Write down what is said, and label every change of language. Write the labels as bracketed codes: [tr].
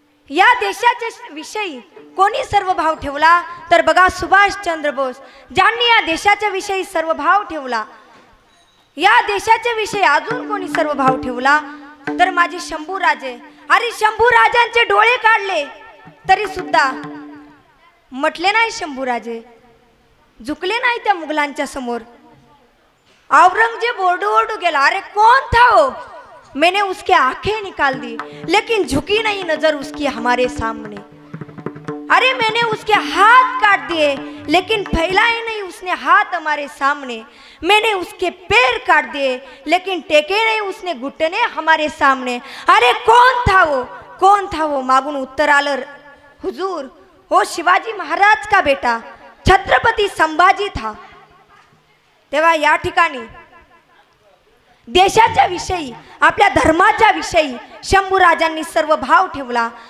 [mr] या देशाच्या विषयी कोणी सर्व भाव ठेवला तर बघा सुभाषचंद्र बोस, ज्यांनी या देशाच्या विषयी सर्व भाव ठेवला. या देशाच्या विषयी अजून कोणी सर्व भाव ठेवला तर माझे शंभूराजे. अरे शंभूराजांचे डोळे काढले तरी सुद्धा म्हटले नाही शंभूराजे, झुकले नाही त्या मुघलांच्या समोर. औरंगजेब ओरडू ओरडू गेला, [hi] अरे कौन था वो, मैंने उसके आंखें निकाल दी लेकिन झुकी नहीं नजर उसकी हमारे सामने. अरे मैंने उसके हाथ काट दिए लेकिन फैलाए नहीं उसने हाथ हमारे सामने. मैंने उसके पैर काट दिए लेकिन टेके नहीं उसने घुटने हमारे सामने. अरे कौन था वो, कौन था वो. [mr] मागून उत्तर आलं, [hi] हुजूर वो शिवाजी महाराज का बेटा छत्रपती संभाजी था. [mr] तेव्हा या ठिकाणी देशाच्या विषयी, आपल्या धर्माच्या विषयी शंभूराजांनी सर्व भाव ठेवला.